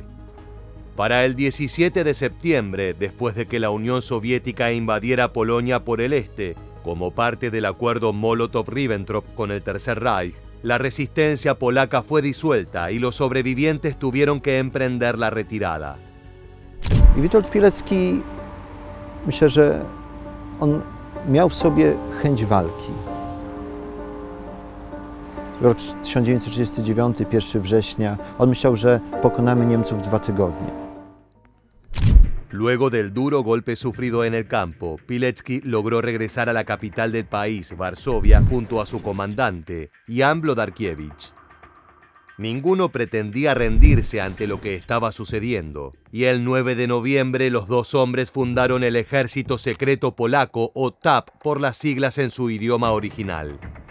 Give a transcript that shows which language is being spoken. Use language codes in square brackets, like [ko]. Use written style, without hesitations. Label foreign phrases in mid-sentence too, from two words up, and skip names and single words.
[es] Para el 17 de septiembre, después de que la Unión Soviética invadiera Polonia por el este, como parte del acuerdo Molotov-Ribbentrop con el Tercer Reich, la resistencia polaca fue disuelta y los sobrevivientes tuvieron que emprender la retirada. [pl] I Witold Pilecki, myślę, że on miał w sobie chęć walki. Rok 1939, 1 września, on myślał, że pokonamy Niemców w 2 tygodnie. [es] Luego del duro golpe sufrido en el campo, Pilecki logró regresar a la capital del país, Varsovia, junto a su comandante, Jan Wlodarkiewicz. Ninguno pretendía rendirse ante lo que estaba sucediendo, y el 9 de noviembre los 2 hombres fundaron el Ejército Secreto Polaco, o TAP por las siglas en su idioma original.